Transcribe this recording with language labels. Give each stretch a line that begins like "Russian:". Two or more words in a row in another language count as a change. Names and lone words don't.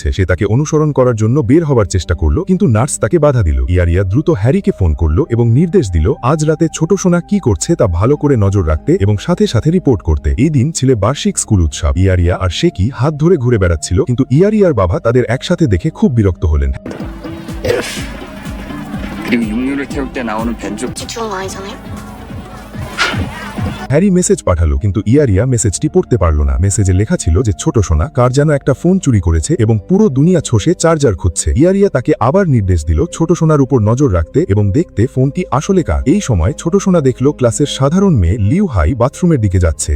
Bangla: সে তাকে অনুসরণ করার জন্য বের হবার চেষ্টা করল, কিন্তু নার্স তাকে বাধা দিল। ইয়ারিয়া দ্রুত হ্যারিকে ফোন করল এবং নির্দেশ দিল আজ রাতে ছোট সোনা কি করছে তা ভালো করে নজর রাখতে এবং সাথে সাথে রিপোর্ট করতে। এই দিন ছিল বার্ষিক স্কুল উৎসব। ইয়ারিয়া আর শেকি হাত ধরে ঘুরে বেড়াচ্ছিল, কিন্তু ইয়ারিয়ার বাবা তাদের একসাথে দেখে খুব বিরক্ত হলেন।
Korean: 그리고 육류를 태울 때 나오는 벤조 죽은 거 아니잖아요?
Bangla: হ্যারি মেসেজ পাঠালো, কিন্তু ইয়ারিয়া মেসেজটি পড়তে পারল না। মেসেজে লেখা ছিল যে ছোট সোনা কার যেন একটা ফোন চুরি করেছে এবং পুরো দুনিয়া ছষে চার্জার খুঁজছে। ইয়ারিয়া তাকে আবার নির্দেশ দিল ছোট সোনার উপর নজর রাখতে এবং দেখতে ফোনটি আসলে কার। এই সময় ছোট সোনা দেখল ক্লাসের সাধারণ মেয়ে লিউ হাই বাথরুমের দিকে যাচ্ছে।